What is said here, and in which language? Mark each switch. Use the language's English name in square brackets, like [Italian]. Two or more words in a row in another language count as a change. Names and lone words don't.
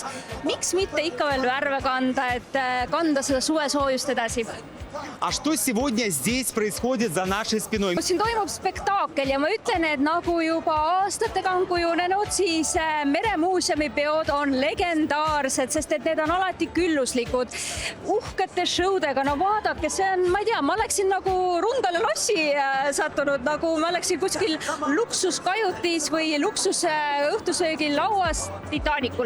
[Estonian] Miks mitte ikka veel värve kanda, et kanda seda suvesoojust edasi? [Russian] А что сегодня здесь происходит за нашей спиной? [Estonian] Siin toimub spektaakel ja ma ütlen, et nagu juba aastatega on kujunenud, siis Meremuuseumi peod on legendaarsed, sest et need on alati külluslikud, uhkete showdega. No vaadake, see on, ma ei tea, ma oleksin nagu Rundale lossi sattunud, nagu ma oleksin kuskil luksuskajutis või luksusõhtusöögil lauas Titanicul.